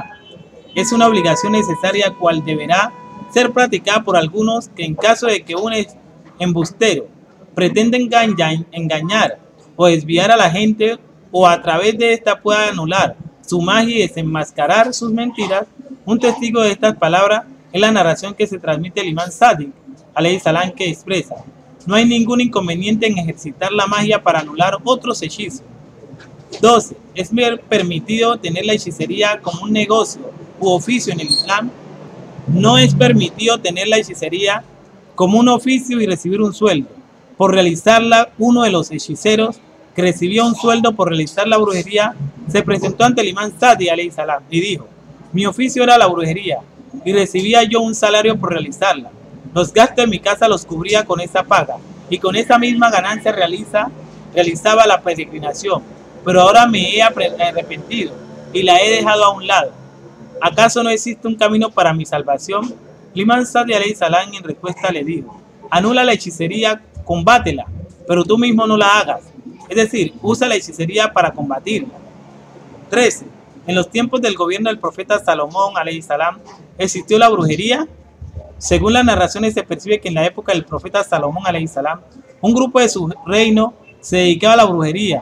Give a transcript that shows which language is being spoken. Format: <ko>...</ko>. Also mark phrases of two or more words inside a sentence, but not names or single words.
<es>Es una obligación necesaria cual deberá ser practicada por algunos que en caso de que un embustero pretenda engañar o desviar a la gente o a través de esta pueda anular su magia y desenmascarar sus mentiras. Un testigo de estas palabras es la narración que se transmite del imán Sadiq</es> <ar>عليه السلام,</ar> <es>que expresa: no hay ningún inconveniente en ejercitar la magia para anular otros hechizos. 12. ¿Es permitido tener la hechicería como un negocio u oficio en el Islam? No es permitido tener la hechicería como un oficio y recibir un sueldo. Por realizarla, uno de los hechiceros que recibió un sueldo por realizar la brujería se presentó ante el imán Sadiq</es> <ar>عليه السلام</ar> <es>y dijo: mi oficio era la brujería y recibía yo un salario por realizarla. Los gastos de mi casa los cubría con esa paga y con esa misma ganancia realizaba la peregrinación, pero ahora me he arrepentido y la he dejado a un lado. ¿Acaso no existe un camino para mi salvación? El imán Sadiq</es> <ar>عليه السلام</ar> <es>en respuesta le dijo: anula la hechicería, combátela, pero tú mismo no la hagas. Es decir, usa la hechicería para combatirla. 13. En los tiempos del gobierno del profeta Salomón</es> <ar>عليه السلام,</ar> <es>¿existió la brujería? Según las narraciones se percibe que en la época del profeta Salomón</es> <ar>عليه السلام,</ar> <es>un grupo de su reino se dedicaba a la brujería.</es>